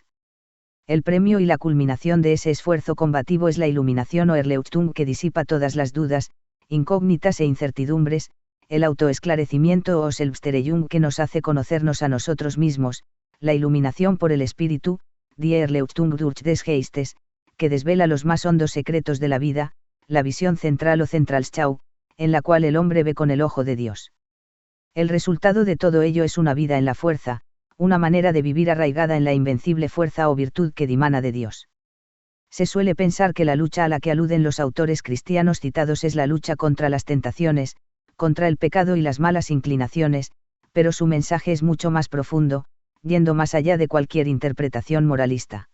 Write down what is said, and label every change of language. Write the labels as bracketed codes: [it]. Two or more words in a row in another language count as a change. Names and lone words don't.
[es] El premio y la culminación de ese esfuerzo combativo es la iluminación o Erleuchtung que disipa todas las dudas, incógnitas e incertidumbres, el autoesclarecimiento o Selbsterejung que nos hace conocernos a nosotros mismos, la iluminación por el Espíritu, [de] die Erleuchtung durch des Geistes, [es] que desvela los más hondos secretos de la vida, la visión central o Zentralschau, en la cual el hombre ve con el ojo de Dios. El resultado de todo ello es una vida en la fuerza, una manera de vivir arraigada en la invencible fuerza o virtud que dimana de Dios. Se suele pensar que la lucha a la que aluden los autores cristianos citados es la lucha contra las tentaciones, contra el pecado y las malas inclinaciones, pero su mensaje es mucho más profundo, yendo más allá de cualquier interpretación moralista.